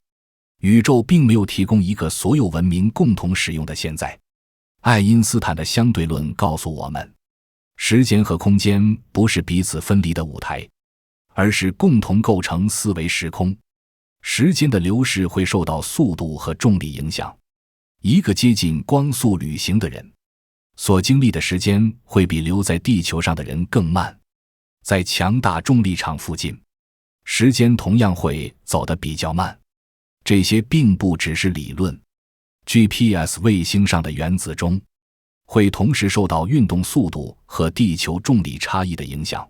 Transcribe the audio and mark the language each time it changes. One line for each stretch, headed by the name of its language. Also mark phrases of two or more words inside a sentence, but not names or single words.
Chinese: 宇宙並沒有提供一個所有文明共同使用的現在。愛因斯坦的相对論告訴我們，时間和空間不是彼此分離的舞台，而是共同構成四维时空。时间的流逝会受到速度和重力影響。一個接近光速旅行的人所經歷的時間會比留在地球上的人更慢。在強大重力場附近，時間同樣會走得比較慢。這些並不只是理論。GPS 衛星上的原子鐘會同時受到運動速度和地球重力差異的影響。